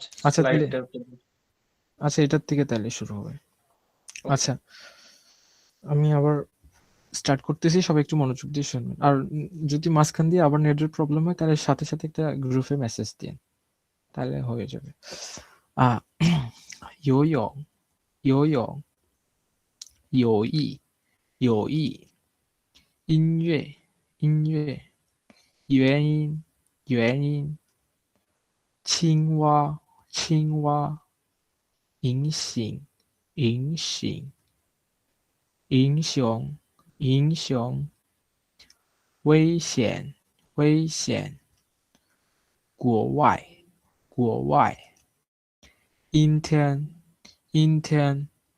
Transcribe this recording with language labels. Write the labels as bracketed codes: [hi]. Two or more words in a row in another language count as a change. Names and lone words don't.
[bn] আচ্ছা তাহলে, স্লাইডটা পর্যন্ত। আচ্ছা এটার থেকে তাহলে শুরু হবে। আচ্ছা, আমি আবার স্টার্ট করতেছি, সবাই একটু মনোযোগ দিয়ে শুনবেন। আর যদি মাঝখান দিয়ে আবার নেটের প্রবলেম হয় তাহলে সাথে সাথে একটা গ্রুপে মেসেজ দিন, তাহলে হয়ে যাবে। [zh] 游泳游泳友谊友谊音乐音乐原因原因青蛙青蛙银杏银杏英雄英雄危险危险国外国外阴天阴天